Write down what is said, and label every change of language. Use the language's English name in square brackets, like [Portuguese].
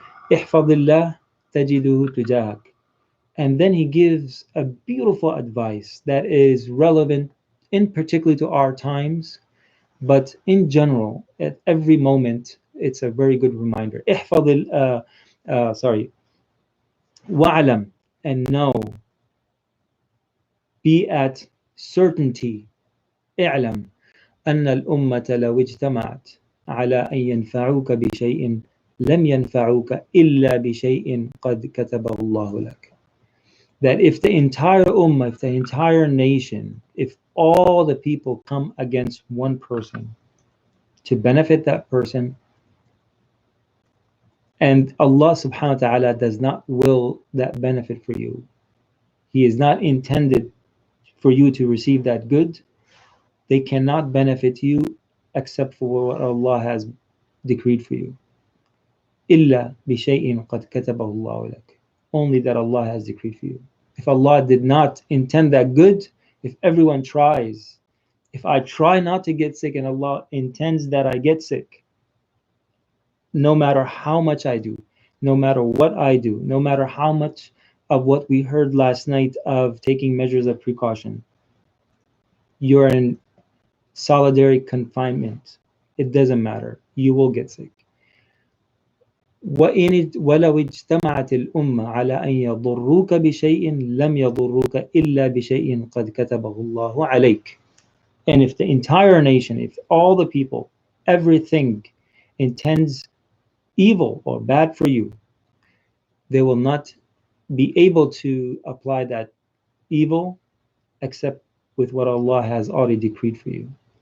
[Arabic] Ihfadillah tajiduhu tujahak. [English] And then he gives a beautiful advice that is relevant in particular to our times, but in general, at every moment, it's a very good reminder. Wa'alam, and know, be at certainty. [Arabic] اعلم أن الأمة لو اجتمعت على أن ينفعوك بشيء لم ينفعوك إلا بشيء قد كتبه الله لك. [English] That if the entire ummah, if the entire nation, if all the people come against one person to benefit that person, And Allah subhanahu wa ta'ala does not will that benefit for you. He is not intended for you to receive that good. They cannot benefit you except for what Allah has decreed for you. [Arabic] إِلَّا بِشَيْءٍ قَدْ كَتَبَهُ اللَّهُ لَكَ. [English] Only that Allah has decreed for you. If Allah did not intend that good, if everyone tries, if I try not to get sick and Allah intends that I get sick, no matter how much I do, no matter what I do, no matter how much of what we heard last night of taking measures of precaution, you're in solitary confinement. It doesn't matter. You will get sick. [Arabic] ولو اجتمعت الأمة على أن يضروك بشيء لم يضروك إلا بشيء قد كتبه الله عليك. [English] And if the entire nation, if all the people, everything intends evil or bad for you, they will not be able to apply that evil except with what Allah has already decreed for you.